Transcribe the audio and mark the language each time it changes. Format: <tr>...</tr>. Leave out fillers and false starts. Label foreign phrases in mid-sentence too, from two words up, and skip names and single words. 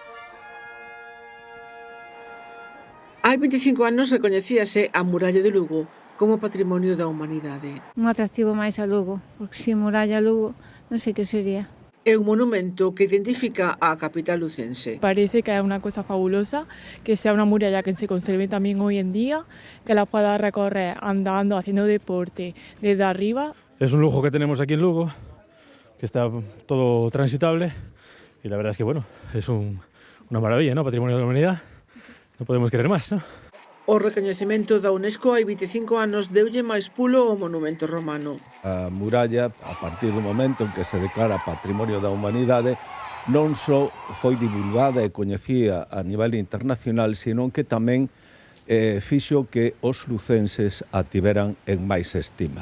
<gl>Hai 25 anos recoñecíase a muralla de Lugo como Patrimonio da Humanidade. Un atractivo máis a Lugo, porque sin muralla a Lugo non sei que sería. É un monumento que identifica a capital lucense. Parece que é unha cosa fabulosa, que sea unha muralla que se conserve tamén</gl> <es>hoy en día, que la pueda recorrer andando, haciendo deporte desde arriba. Es un lujo que tenemos aquí en Lugo, que está todo transitable y la verdad es que bueno, es una maravilla, ¿no? Patrimonio de la Humanidad, no podemos querer más, ¿no?</es> <gl>O recoñecemento da UNESCO hai 25 anos deulle máis pulo ao monumento romano. A muralla, a partir do momento en que se declara Patrimonio da Humanidade, non só foi divulgada e coñecida a nivel internacional, senón que tamén fixo que os lucenses a tiveran en máis estima.</gl>